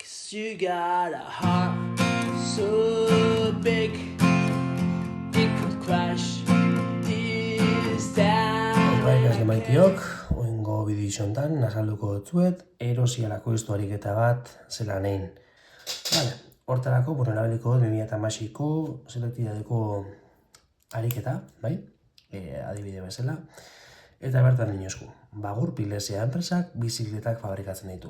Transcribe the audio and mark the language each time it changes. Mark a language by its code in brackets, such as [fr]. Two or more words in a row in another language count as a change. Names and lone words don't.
[en] You got a heart so big it could crash this town. [eu] Ikasle maitiok, oingo bidiziontan nasalduko dutzuet, erosialako historiketa bat zelan egin. Vale, hortarako, erabiliko 2008ko selektidadeko ariketa, bai? Adibide bezala. Eta bertan dinosku, Bagur Pilesea enpresak bizikletak fabrikatzen ditu.